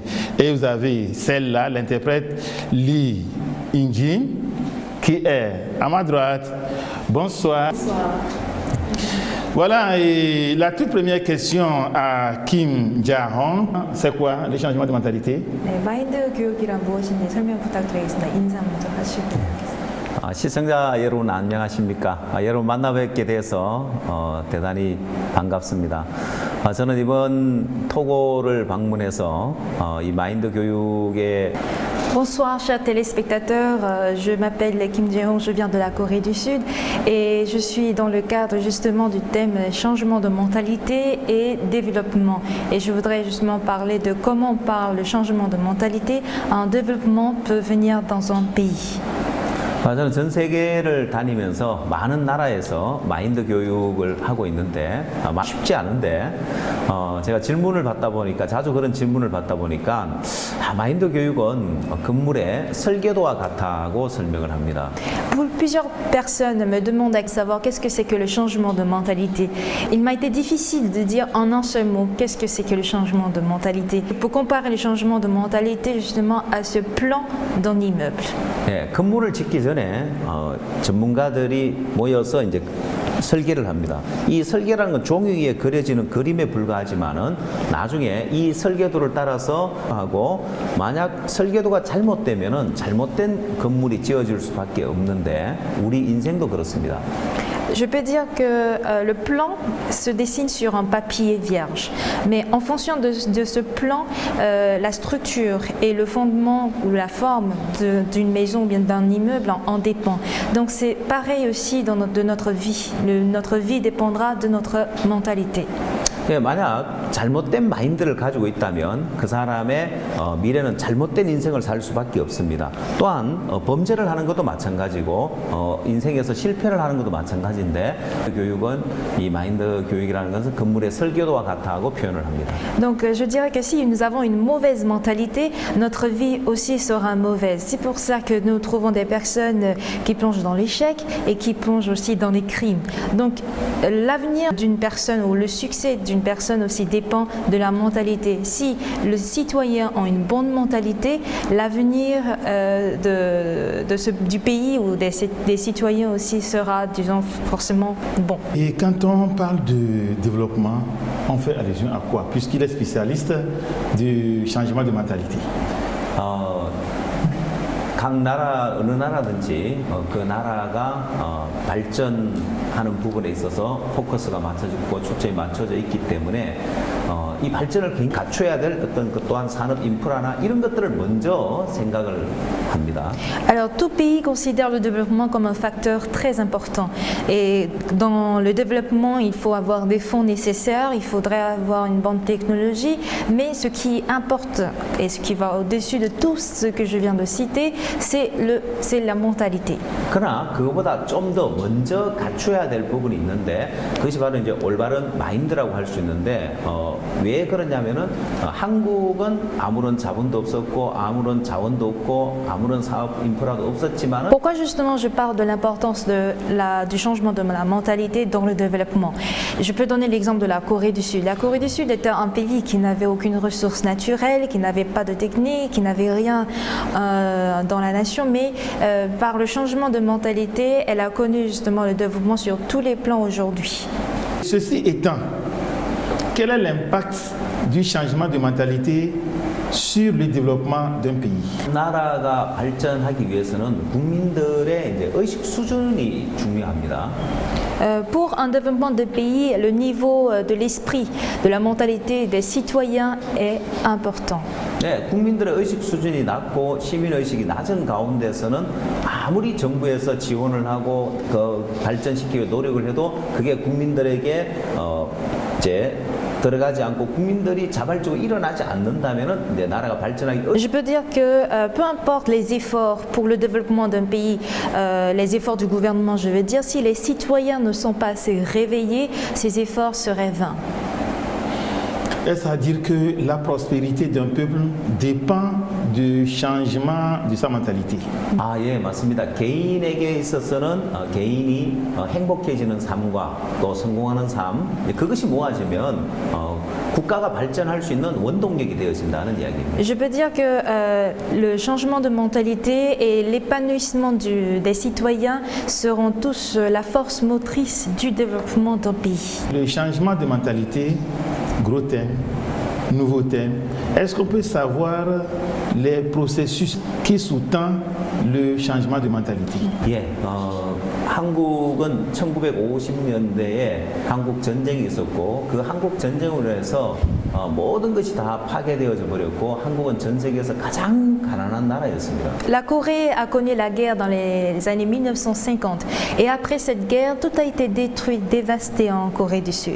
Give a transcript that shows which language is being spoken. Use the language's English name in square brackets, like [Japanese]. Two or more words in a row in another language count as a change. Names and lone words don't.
[French] Et vous avez celle-là, l'interprète Lee In-jin, qui est à ma droite. Bonsoir. Bonsoir. Voilà, et la toute première question à Kim Ja-hong, c'est quoi le changement de mentalité? [Korean] 네, 마인드 교육이란 무엇인지 설명 부탁드리겠습니다. 인사 먼저 하시고 하겠습니다. 시청자 여러분 안녕하십니까? 여러분 만나뵙게 돼서 대단히 반갑습니다. 저는 이번 토고를 방문해서 이 마인드 교육의 [French] Bonsoir chers téléspectateurs, je m'appelle Kim Ja-hong, je viens de la Corée du Sud et je suis dans le cadre justement du thème changement de mentalité et développement. Et je voudrais justement parler de comment le changement de mentalité, un développement peut venir dans un pays. [Korean] 저는 전 세계를 다니면서 많은 나라에서 마인드 교육을 하고 있는데 쉽지 않은데 제가 질문을 받다 보니까 자주 그런 질문을 받다 보니까 마인드 교육은 건물의 설계도와 같다고 설명을 합니다. [French] Plusieurs personnes me demandent à savoir qu'est-ce que c'est que le changement de mentalité. Il m'a été difficile de dire en un seul mot qu'est-ce que c'est que le changement de mentalité. Pour comparer le changement de mentalité justement à ce plan d'un immeuble. [Korean] 네, 건물을 짓기 전에 전문가들이 모여서 이제 설계를 합니다. 이 설계라는 건 종이 위에 그려지는 그림에 불과하지만은 나중에 이 설계도를 따라서 하고 만약 설계도가 잘못되면은 잘못된 건물이 지어질 수밖에 없는데 우리 인생도 그렇습니다. [French] Je peux dire que le plan se dessine sur un papier vierge, mais en fonction de ce plan, la structure et le fondement ou la forme d'une maison ou bien d'un immeuble en dépend. Donc c'est pareil aussi de notre vie. Notre vie dépendra de notre mentalité. [Korean] 예, 만약 잘못된 마인드를 가지고 있다면 그 사람의 미래는 잘못된 인생을 살 수밖에 없습니다. 또한 범죄를 하는 것도 마찬가지고 인생에서 실패를 하는 것도 마찬가지인데 교육은 이 마인드 교육이라는 것은 건물의 설계도와 같다고 표현을 합니다. [French] Donc je dirais que si nous avons une mauvaise mentalité, notre vie aussi sera mauvaise. C'est pour ça que nous trouvons des personnes qui plongent dans l'échec et qui plongent aussi dans les crimes. Donc l'avenir d'une personne ou le succès d'une personne aussi dépend de la mentalité. Si le citoyen a une bonne mentalité, l'avenir du pays ou des citoyens aussi sera, disons, forcément bon. Et quand on parle de développement, on fait allusion à quoi? Puisqu'il est spécialiste du changement de mentalité. [Korean] 각 나라 어느 나라든지 그 나라가 발전하는 부분에 있어서 포커스가 맞춰지고 초점이 맞춰져 있기 때문에 이 발전을 갖춰야 될 어떤 그 또한 산업 인프라나 이런 것들을 먼저 생각을 합니다. [French] Alors tout pays considère le développement comme un facteur très important et dans le développement il faut avoir des fonds nécessaires, il faudrait avoir une bonne technologie, mais ce qui importe et ce qui va au-dessus de tout ce que je viens de citer, c'est la mentalité. [Korean] 그러나 그거보다 좀 더 먼저 갖춰야 될 부분이 있는데 그것이 바로 이제 올바른 마인드라고 할 수 있는데 왜 그러냐면은 한국은 아무런 자본도 없었고 아무런 자원도 없고 아무런 사업 인프라도 없었지만은 [French] Pourquoi justement je parle de l'importance du changement de la mentalité dans le développement? Je peux donner l'exemple de la Corée du Sud. La Corée du Sud était un pays qui n'avait aucune ressource naturelle, qui n'avait pas de technique, qui n'avait rien dans la nation, mais par le changement de mentalité, elle a connu justement le développement sur tous les plans aujourd'hui. Ceci étant, quel est l'impact du changement de mentalité sur le développement d'un pays. [Korean] 나라가 발전하기 위해서는 국민들의 이제 의식 수준이 중요합니다. [French] Pour un développement de pays, le niveau de l'esprit, de la mentalité des citoyens est important. [Korean] 네, 국민들의 의식 수준이 낮고 시민 의식이 낮은 가운데서는 아무리 정부에서 지원을 하고 그 발전시키기 노력을 해도 그게 국민들에게 이제 들어가지 않고 국민들이 자발적으로 일어나지 않는다면은 이제 나라가 발전하기 [French] Je peux dire que peu importe les efforts pour le développement d'un pays, les efforts du gouvernement, je veux dire, si les citoyens ne sont pas assez réveillés, ces efforts seraient vains. Est-ce à dire que la prospérité d'un peuple dépend du changement de sa mentalité? [Korean] 아, 예, 맞습니다. 개인에게 있어서는 개인이 행복해지는 삶과 또 성공하는 삶, 그것이 모아지면 국가가 발전할 수 있는 원동력이 되어진다는 이야기입니다. [French] Je peux dire que le changement de mentalité et l'épanouissement des citoyens seront tous la force motrice du développement d'un pays. Le changement de mentalité, gros thème, nouveau thème. Est-ce qu'on peut savoir les processus qui sous-tendent le changement de mentalité? [Korean] 예, 한국은 1950년대에 한국 전쟁이 있었고 그 한국 전쟁으로 해서 모든 것이 다 파괴되어져 버렸고 한국은 전 세계에서 가장 가난한 나라였습니다. [French] La Corée a connu la guerre dans les années 1950 et après cette guerre, tout a été détruit, dévasté en Corée du Sud.